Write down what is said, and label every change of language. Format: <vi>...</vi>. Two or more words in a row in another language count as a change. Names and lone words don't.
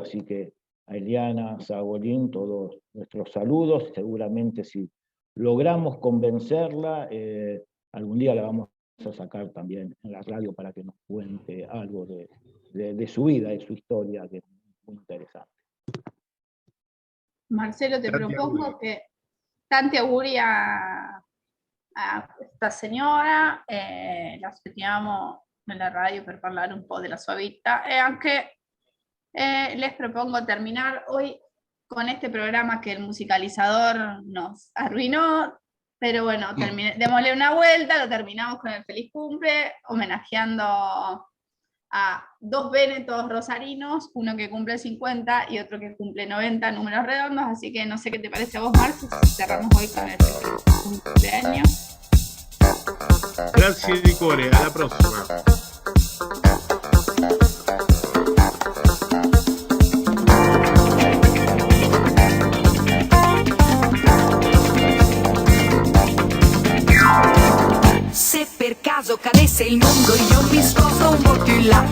<es>Así que a Eliana Sagolín todos nuestros saludos. Seguramente si logramos convencerla, algún día la vamos a sacar también en la radio para que nos cuente algo de su vida, de su historia, que es muy interesante. Marcelo, te</es> <it>Tanti</it> <es>propongo</es> <it>auguri. che tanti auguri a questa signora, l'aspettiamo nella radio per parlare un po' della sua vita e anche</it> <es>les propongo terminar hoy con este programa que el musicalizador nos arruinó, pero bueno, démosle una vuelta, lo terminamos con el feliz cumple, homenajeando a dos vénetos rosarinos, uno que cumple 50 y otro que cumple 90, números redondos, así que no sé qué te parece a vos, Marcos, si cerramos hoy con el feliz cumpleaños.</es> <it>Grazie di cuore, alla prossima. Se per caso cadesse il mondo io mi sposto un po' più in là.</it>